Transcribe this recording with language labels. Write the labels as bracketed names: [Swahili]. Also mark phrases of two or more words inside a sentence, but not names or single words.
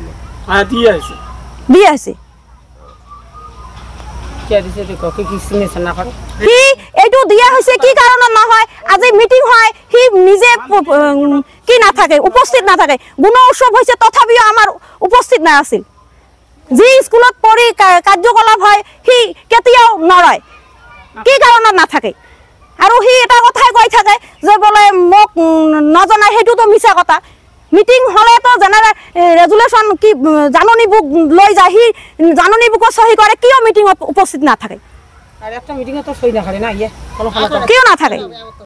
[Assamese] দিয়া আছে এইটো দিয়া হৈছে কি কাৰণত নহয় আজি মিটিং হয় সি নিজে কি নাথাকে উপস্থিত নাথাকে গুণ উৎসৱ হৈছে তথাপিও আমাৰ উপস্থিত না আছিল যি স্কুলত পঢ়ি কাৰ্যকলাপ হয় সি কেতিয়াও নৰয় কি কাৰণত নাথাকে আৰু সি এটা কথাই কৈ থাকে যে বোলে মোক নজনাই সেইটোতো মিছা কথা মিটিং হলে তো [English] general resolution [Assamese] কি জাননী বুক লৈ যায় সি জাননী বুক সহি করে কিয় মিটিং উপস্থিত না থাকে [Bangla] আর একটা মিটিং তো সই না করে না ইয়ে কোনো [Assamese] কিয় না থাকে